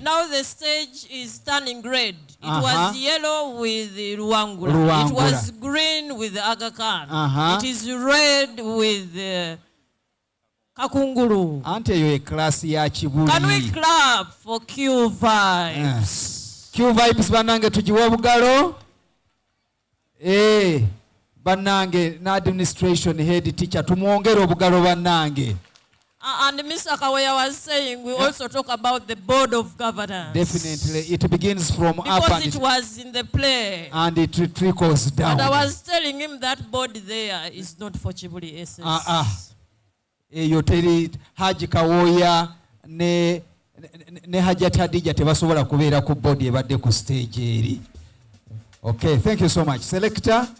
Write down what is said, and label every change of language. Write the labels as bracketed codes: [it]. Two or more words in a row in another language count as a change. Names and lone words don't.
[en] Now the stage is turning red. It was yellow with Luangula. It was green with Aga Khan. It is red with Kakungulu. Can we clap for Q vibes? [lg] Q vibes banange tujiwa bugalo. Banange na [en] administration head teacher [lg] tumuongere obugalo banange. [en] And Mr. Kawaya was saying we also talk about the board of governance. Definitely, it begins from because up and it was in the play. And it trickles down. But I was telling him that board there is not for Kibuli SS. [lg] Yoteri Haji Kawoya ne Hajat Hadija tebasobola kubeera ku board ebadde ku stage eri. [en] Okay, thank you so much. Selector.